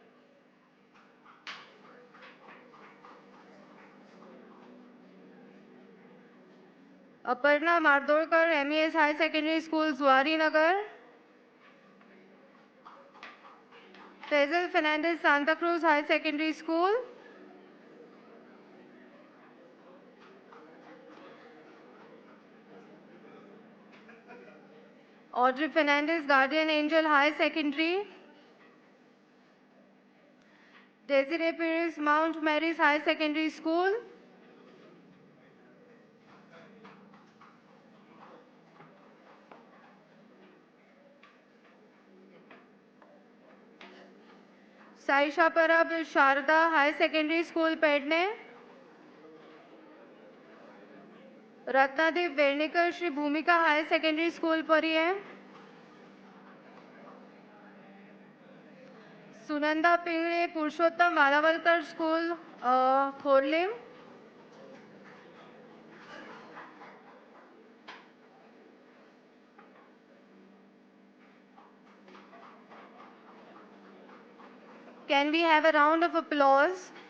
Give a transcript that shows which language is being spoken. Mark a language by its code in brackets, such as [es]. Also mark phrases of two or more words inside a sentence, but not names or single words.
[en] Aparna Mardolkar, MES High Secondary School, Zuari Nagar. Faisal Fernandez, Santa Cruz High Secondary School. Audrey Fernandez, Guardian Angel High Secondary. Desiree Perez, Mount Mary's High Secondary School. Saisha Parab, Sharda High Secondary School, Pedne. Ratnadev Vernikar, Shri Bhumika High Secondary School, Pariye. Sunanda Pingre, Purushottam Valavalkar School, Khorlim. Can we have a round of applause?